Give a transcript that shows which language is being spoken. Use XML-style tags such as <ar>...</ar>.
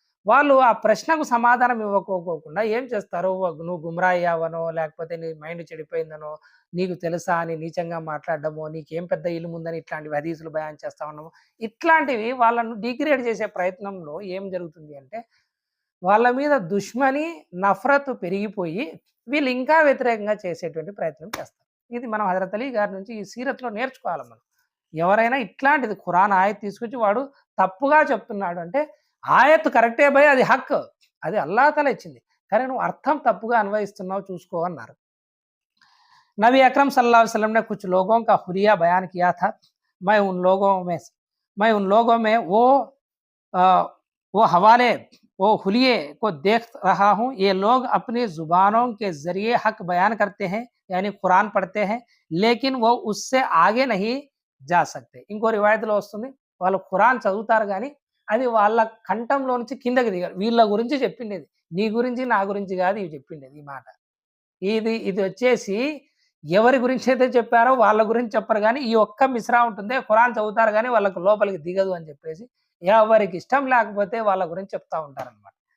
<te>వాళ్ళు ఆ ప్రశ్నకు సమాధానం ఇవ్వకోకుండా ఏం చేస్తారు, నువ్వు గుమ్రా అయ్యావనో, లేకపోతే నీ మైండ్ చెడిపోయిందనో, నీకు తెలుసా అని నీచంగా మాట్లాడడమో, నీకేం పెద్ద ఇల్ముందని ఇట్లాంటివి హదీసులు బయాన్ చేస్తా ఉన్నామో, ఇట్లాంటివి వాళ్ళను డిగ్రేడ్ చేసే ప్రయత్నంలో ఏం జరుగుతుంది అంటే, వాళ్ళ మీద దుష్మని, నఫరత్ పెరిగిపోయి వీళ్ళు ఇంకా వ్యతిరేకంగా చేసేటువంటి ప్రయత్నం చేస్తారు. ఇది మనం హజరత్ అలీ గారి నుంచి ఈ సీరత్‌లో నేర్చుకోవాలి మనం. ఎవరైనా ఇట్లాంటిది ఖురాన్ ఆయత్ తీసుకొచ్చి వాడు తప్పుగా చెప్తున్నాడు అంటే, ఆయత్ కరెక్టే భయ్, అది హక్. అది అల్లాహ్ తఆలా ఇచ్చింది. కానీ నువ్వు అర్థం తప్పుగా అన్వయిస్తున్నావు చూసుకో అన్నారు.</te> <hi>नबी अकरम सल्लल्लाहु अलैहि वसल्लम ने कुछ लोगों का हुलिया बयान किया था। मैं उन लोगों में मैं उन लोगों में अ, वो हवाले वो हुलिये को देख रहा हूँ। ये लोग अपनी ज़ुबानों के ज़रिए हक बयान करते हैं, यानी कुरान पढ़ते हैं, लेकिन वो उससे आगे नहीं जा सकते।</hi> <te>ఇంకో రివాయత్‌లో వస్తుంది, వాళ్ళు ఖురాన్ చదువుతారు గానీ, అది వాళ్ళ కంఠంలో నుంచి కిందకి దిగదు. వీళ్ళ గురించి చెప్పిండేది. నీ గురించి, నా గురించి గాదు ఇవి చెప్పిండేది ఈ మాట. ఇది వచ్చేసి ఎవరి గురించైతే చెప్పారో వాళ్ళ గురించి చెప్పరు గానీ, ఈ ఒక్క మిస్రా ఉంటుందే, ఖురాన్ చదువుతారు గానీ వాళ్ళకి లోపలికి దిగదు అని చెప్పేసి, ఎవరికి ఇష్టం లేకపోతే వాళ్ళ గురించి చెప్తా ఉంటారనమాట.</te>